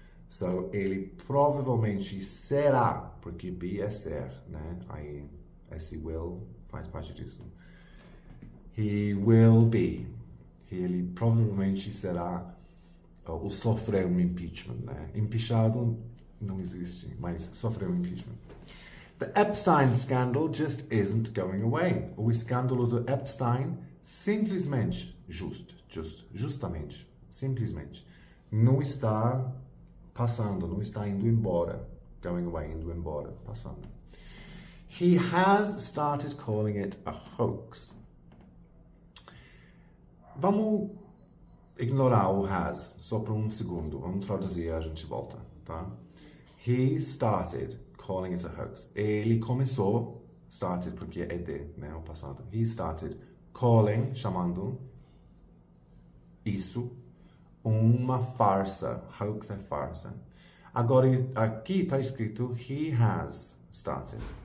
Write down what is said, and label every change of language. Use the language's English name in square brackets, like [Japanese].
[Portuguese] So, ele provavelmente será, porque be é ser, né? Aí, esse will faz parte disso. [English] He will be. [Portuguese] Ele provavelmente será ou sofreu um impeachment, né? Impeachado não existe, mas sofreu um impeachment. [English] The Epstein scandal just isn't going away. [Portuguese] O escândalo do Epstein simplesmente, justamente, simplesmente, não está passando, não está indo embora. [English] Going away, [Portuguese] indo embora, passando. [English] He has started calling it a hoax. [Portuguese] Vamos ignorar o has só por um segundo. Vamos traduzir e a gente volta, tá? [English] He started calling it a hoax. [Portuguese] Ele começou, started porque é de, né, o passado. [English] He started calling, [Portuguese] chamando isso uma farsa. Hoax é farsa. Agora, aqui está escrito [English] he has started.